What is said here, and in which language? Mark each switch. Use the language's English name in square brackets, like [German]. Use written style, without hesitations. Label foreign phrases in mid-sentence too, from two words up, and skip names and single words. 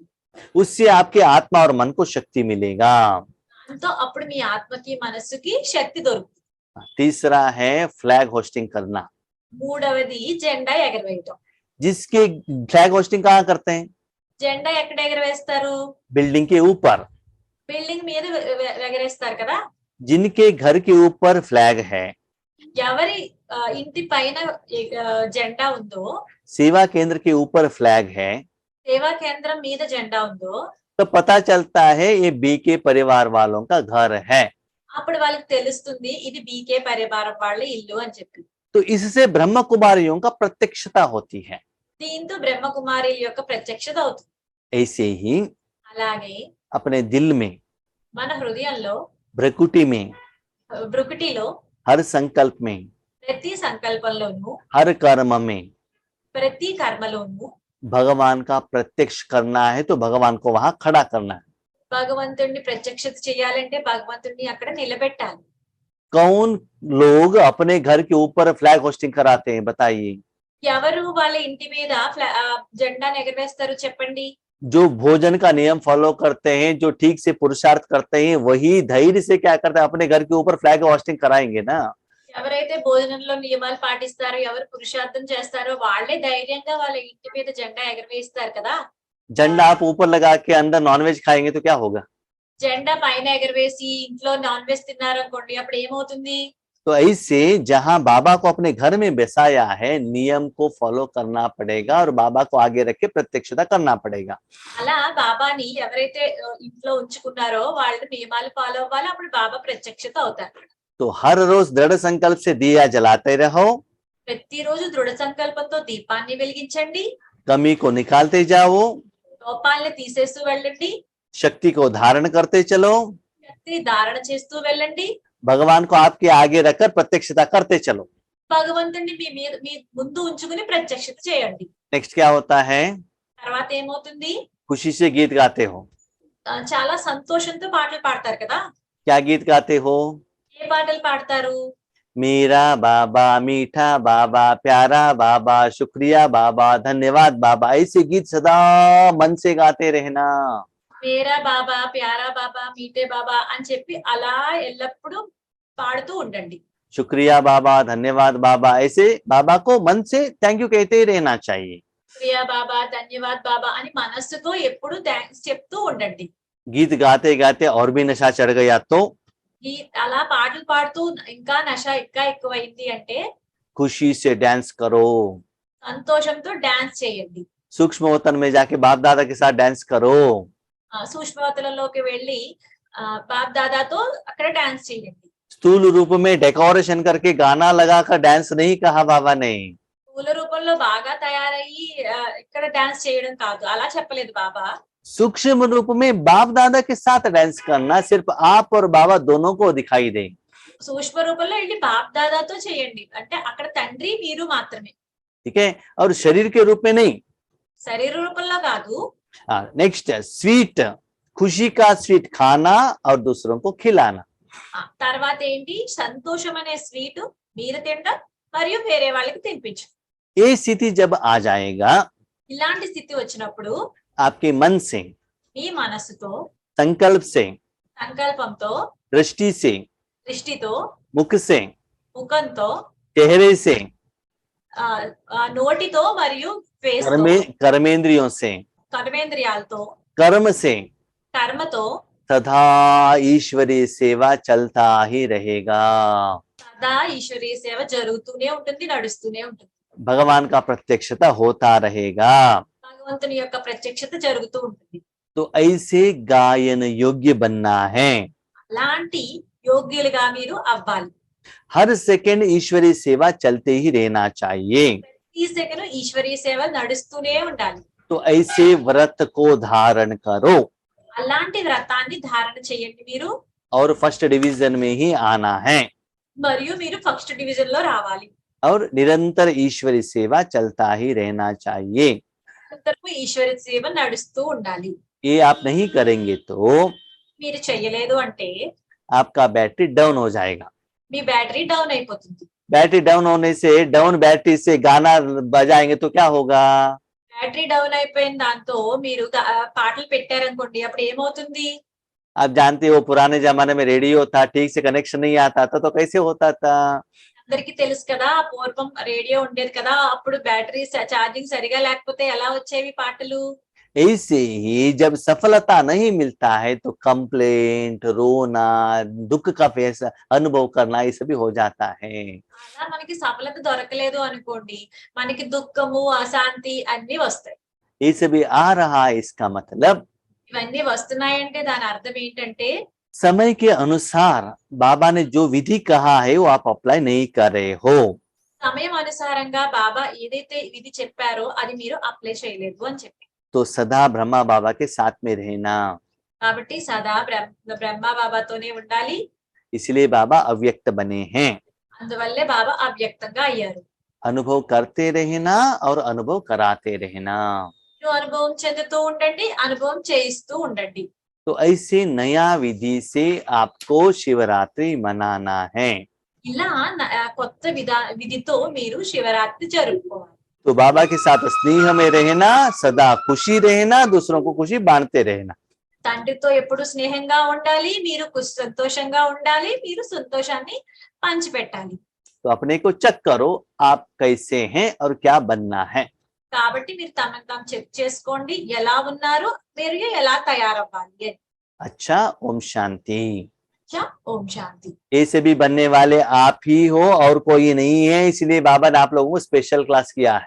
[Hindi] उससे आपके आत्मा और मन को शक्ति मिलेगा। [Telugu] దాంతో అప్పుడు మీ ఆత్మకి, మనస్సుకి శక్తి దొరుకుతుంది. [Hindi] तीसरा है [English] flag hoisting [Hindi] करना। [Telugu] మూడవది జెండా ఎగరవేయటం. [Hindi] जिसके [English] flag hoisting [Hindi] कहाँ करते हैं? [Telugu] జెండా ఎక్కడ ఎగరవేస్తారు? [Hindi] बिल्डिंग के ऊपर। [Telugu] బిల్డింగ్ మీద ఎగరేస్తారు కదా. [Hindi] जिनके घर के ऊपर फ्लैग है, [Telugu] ఎవరి ఇంటి పైన జెండా ఉందో, [Hindi] सेवा केंद्र के ऊपर फ्लैग है, [Telugu] సేవా కేంద్రం మీద జెండా ఉందో, [Hindi] तो पता चलता है ये बी के परिवार वालों का घर है। [Telugu] అప్పుడు వాళ్ళకి తెలుస్తుంది ఇది బీకే పరివారం వాళ్ళ ఇల్లు అని చెప్పి. [Hindi] तो इससे ब्रह्म कुमारियों का प्रत्यक्षता होती है। [Telugu] దీంతో బ్రహ్మకుమారి యొక్క ప్రత్యక్షత అవుతుంది. [Hindi] ऐसे ही [Telugu] అలాగే [Hindi] अपने दिल में, [Telugu] మన హృదయంలో, [Hindi] भ्रकुटी में, [Telugu] బ్రుకుటిలో, [Hindi] हर संकल्प में, [Telugu] ప్రతి సంకల్పంలోనూ, [Hindi] हर कर्म में [Telugu] ప్రతి కర్మలోనూ [Hindi] भगवान का प्रत्यक्ष करना है, तो भगवान को वहां खड़ा करना है। [Telugu] భగవంతుడిని ప్రత్యక్షత చేయాలంటే భగవంతుడిని అక్కడ నిలబెట్టాలి. [Hindi] कौन लोग अपने घर के ऊपर [English] flag hoisting [Hindi] कराते हैं, बताइए? [Telugu] ఎవరు వాళ్ళ ఇంటి మీద జెండాను ఎగరవేస్తారు చెప్పండి? [Hindi] जो भोजन का नियम फॉलो करते हैं, जो ठीक से पुरुषार्थ करते हैं, वही धैर्य से क्या करते हैं, अपने घर के ऊपर [English] flag hoisting [Hindi] कराएंगे ना। [Telugu] ఎవరైతే భోజనంలో నియమాలు పాటిస్తారో, ఎవరు పురుషార్థం చేస్తారో వాళ్ళే ధైర్యంగా వాళ్ళ ఇంటి మీద జెండా ఎగరవేస్తారు కదా. [Hindi] झंडा आप ऊपर लगा के अंदर नॉनवेज खाएंगे तो क्या होगा? [Telugu] జెండా పైన ఎగరవేసి ఇంట్లో [English] non veg [Telugu] తిన్నారనుకోండి, అప్పుడు ఏమవుతుంది? [Hindi] तो ऐसे जहां बाबा को अपने घर में बसाया है, नियम को फॉलो करना पड़ेगा और बाबा को आगे रख के प्रत्यक्षता करना पड़ेगा। [Telugu] అలా బాబాని ఎవరైతే ఇంట్లో ఉంచుకున్నారో వాళ్ళు నియమాలు ఫాలో అవ్వాలి, అప్పుడు బాబా ప్రత్యక్షత అవుతారు. [Hindi] तो हर रोज दृढ़ संकल्प से दिया जलाते रहो, [Telugu] ప్రతిరోజు దృఢ సంకల్పంతో దీపాన్ని వెలిగించండి, [Hindi] कमी को निकालते जाओ, [Telugu] లోపాలని తీసేస్తూ వెళ్ళండి, [Hindi] शक्ति को धारण करते चलो, [Telugu] శక్తిని ధారణ చేస్తూ వెళ్ళండి, [Hindi] भगवान को आपके आगे रखकर प्रत्यक्षता करते चलो। [Telugu] భగవంతుడిని మీ ముందు ఉంచుకుని ప్రత్యక్షత చేయండి. [Hindi] नेक्स्ट क्या होता है? [Telugu] తర్వాత ఏమవుతుంది? [Hindi] खुशी से गीत गाते हो। [Telugu] చాలా సంతోషంతో పాటలు పాడతారు కదా. [Hindi] क्या गीत गाते हो? [Telugu] ఏ పాటలు పాడతారు? [Hindi] मेरा बाबा, मीठा बाबा, प्यारा बाबा, शुक्रिया बाबा, धन्यवाद बाबा, ऐसे गीत सदा मन से गाते रहना। मेरा बाबा प्यारा बाबा मीठे बाबा [Telugu] అని చెప్పి అలా ఎల్లప్పుడూ పాడుతూ ఉండండి. [Hindi] शुक्रिया बाबा, धन्यवाद बाबा, ऐसे बाबा को मन से [English] thank you [Hindi] कहते ही रहना चाहिए। प्रिया बाबा धन्यवाद बाबा [Telugu] అని మనస్సుతో ఎప్పుడు థ్యాంక్స్ చెప్తూ ఉండండి. [Hindi] गीत गाते गाते और भी नशा चढ़ गया तो [Telugu] ఈ అలా పాటలు పాడుతూ ఇంకా నష ఇంకా ఎక్కువైంది అంటే [Hindi] खुशी से डांस करो, [Telugu] సంతోషంతో డాన్స్ చేయండి. [Hindi] सूक्ष्म वतन में जाके बाप दादा के साथ डांस करो, [Telugu] సూక్ష్మవతలలోకి వెళ్ళి బాప్ దాదాతో అక్కడ డాన్స్ చేయండి. [Hindi] स्थूल रूप में डेकोरेशन करके गाना लगाकर डांस नहीं कहा बाबा ने। [Telugu] స్థూల రూపంలో బాగా తయారయ్యి ఇక్కడ డాన్స్ చేయడం కాదు, అలా చెప్పలేదు బాబా. [Hindi] सूक्ष्म रूप में बाप दादा के साथ डांस करना सिर्फ आप और बाबा दोनों को दिखाई दे। [Telugu] సూక్ష్మ రూపంలో వెళ్ళి బాప్ దాదాతో చేయండి, అంటే అక్కడ తండ్రి మీరు మాత్రమే, [Hindi] ठीक है, और शरीर के रूप में नहीं। [Telugu] శరీర రూపంలో కాదు. [English] next sweet, [Hindi] खुशी का स्वीट खाना और दूसरों को खिलाना। [Telugu] తర్వాత ఏంటి, సంతోషం అనే స్వీట్ మీరు తినడం మరియు వేరే వాళ్ళకి తినిపించు. [Hindi] ये स्थिति जब आ जाएगा [Telugu] ఇలాంటి స్థితి వచ్చినప్పుడు [Hindi] आपके मन से, [Telugu] మీ మనస్సుతో, [Hindi] संकल्प से, [Telugu] సంకల్పంతో, [Hindi] दृष्टि से, [Telugu] దృష్టితో, [Hindi] मुख से, [Telugu] ముఖంతో, [Hindi] चेहरे से, [Telugu] నోటితో మరియు ఫేస్ తో, [Hindi] कर्मेंद्रियों से, [Telugu] కర్మేంద్రియాలతో, [Hindi] कर्म से [Telugu] కర్మతో [Hindi] सदा ईश्वरीय सेवा चलता ही रहेगा। [Telugu] సదా ఈశ్వరీయ సేవ జరుగుతూనే ఉంటుంది, నడుస్తూనే ఉంటుంది. [Hindi] भगवान का प्रत्यक्षता होता रहेगा। [Telugu] భగవంతుని యొక్క ప్రత్యక్షత జరుగుతూ ఉంటుంది. [Hindi] तो ऐसे गायन योग्य बनना है। [Telugu] అలాంటి యోగ్యులుగా మీరు అవ్వాలి. [Hindi] हर सेकंड ईश्वरीय सेवा चलते ही रहना चाहिए। [Telugu] ఈ సెకను ఈశ్వరీయ సేవ నడుస్తూనే ఉండాలి. [Hindi] तो ऐसे व्रत को धारण करो [Telugu] అలాంటి వ్రతాన్ని ధారణ చేయండి మీరు, [Hindi] और [English] first division [Hindi] में ही आना है [Telugu] మరియు మీరు [English] first division [Telugu] లో రావాలి. [Hindi] और निरंतर ईश्वरीय सेवा चलता ही रहना चाहिए। [Telugu] నిరంతరము ఈశ్వర సేవ నడుస్తూ ఉండాలి. [Hindi] ये आप नहीं करेंगे तो [Telugu] మీరు చెయ్యలేదు అంటే [Hindi] आपका [English] battery down [Hindi] हो जाएगा। [Telugu] మీ [English] battery down [Telugu] అయిపోతుంది. [English] battery down [Hindi] होने से, [English] down battery [Hindi] से गाना बजाएंगे तो क्या होगा? [English] battery down [Telugu] అయిపోయిన దాంతో మీరు పాటలు పెట్టారనుకోండి, అప్పుడు ఏమవుతుంది? [Hindi] आप जानते हो पुराने जमाने में रेडियो था, ठीक से कनेक्शन नहीं आता था तो कैसे होता था? [Telugu] అందరికి తెలుసు కదా, పూర్వం రేడియో ఉండేది కదా, అప్పుడు [English] battery charging [Telugu] సరిగా లేకపోతే ఎలా వచ్చేవి పాటలు? [Hindi] ऐसे ही जब सफलता नहीं मिलता है तो कंप्लेंट, रोना, दुख का फैसला अनुभव करना, ये सभी हो जाता है। [Telugu] అలా మనకి సఫలత దొరకలేదు అనుకోండి, మనకి దుఃఖము, అశాంతి అన్ని వస్తాయి. [Hindi] ये सभी आ रहा है, इसका मतलब [Telugu] ఇవన్నీ వస్తున్నాయంటే దాని అర్థం ఏంటంటే [Hindi] समय के अनुसार बाबा ने जो विधि कहा है वो आप अप्लाई नहीं कर रहे हो। [Telugu] సమయం అనుసారంగా బాబా ఏదైతే విధి చెప్పారో అది మీరు అప్లై చేయలేదు అని చెప్పి, [Hindi] तो सदा ब्रह्मा बाबा के साथ में रहना। [Telugu] కాబట్టి సదా బ్రహ్మ బాబాతోనే ఉండాలి. [Hindi] इसलिए बाबा अव्यक्त बने हैं। [Telugu] అందువల్లే బాబా అవ్యక్తంగా అయ్యారు. [Hindi] अनुभव करते रहना और अनुभव कराते रहना। [Telugu] మీరు అనుభవం చెందుతూ ఉండండి, అనుభవం చేయిస్తూ ఉండండి. [Hindi] तो ऐसे नया विधि से आपको शिवरात्रि मनाना है। [Telugu] ఇలా కొత్త విధితో మీరు శివరాత్రి జరుపుకోవాలి. [Hindi] तो बाबा के साथ स्नेह में रहना, सदा खुशी रहना, दूसरों को खुशी बांटते रहना। [Telugu] తండ్రితో ఎప్పుడు స్నేహంగా ఉండాలి, మీరు సంతోషంగా ఉండాలి, మీరు సంతోషాన్ని పంచిపెట్టాలి. [Hindi] तो अपने को चेक करो आप कैसे हैं और क्या बनना है। [Telugu] కాబట్టి మీరు తమను తాము చెక్ చేసుకోండి, ఎలా ఉన్నారు, మీరు ఎలా తయారవ్వాలి అని. [Hindi] अच्छा, ओम शांति। [Telugu] ఓం శాంతి. [Hindi] ऐसे भी बनने वाले आप ही हो और कोई नहीं है, इसलिए बाबा ने आप लोगों को स्पेशल क्लास किया है।